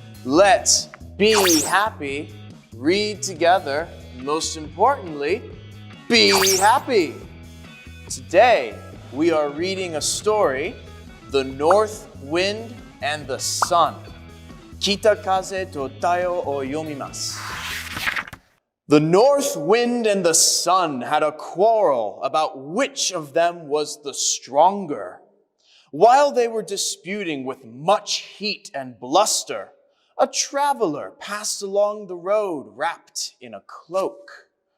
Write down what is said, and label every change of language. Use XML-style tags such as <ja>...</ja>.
<en>Let's be happy, read together, most importantly, be happy. Today, we are reading a story, The North Wind and the Sun.</en> <ja>北風と太陽を読みます。</ja> <en>The north wind and the sun had a quarrel about which of them was the stronger. While they were disputing with much heat and bluster, a traveler passed along the road wrapped in a cloak.</en>